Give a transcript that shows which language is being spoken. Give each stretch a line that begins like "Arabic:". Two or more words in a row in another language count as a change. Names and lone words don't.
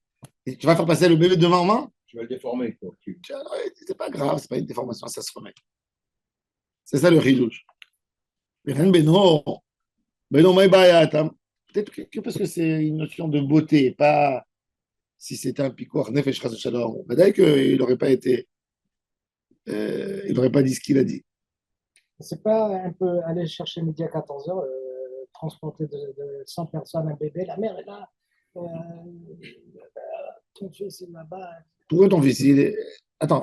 French: Et tu vas faire passer le bébé de main en main? Tu vas le déformer, quoi. C'est pas grave, c'est pas une déformation, ça se remet. C'est ça le ridouche. Mais non, mais peut-être que parce que c'est une notion de beauté, pas si c'était un
Hebrew: פיקוח נפש חס שלום.
French: Peut-être qu'il n'aurait pas été, il n'aurait pas dit ce qu'il a dit. C'est pas un peu aller chercher midi à 14 heures, transporter de 100 personnes un bébé, la mère est là, ton fils est là-bas, Pourquoi ton fils, Attends,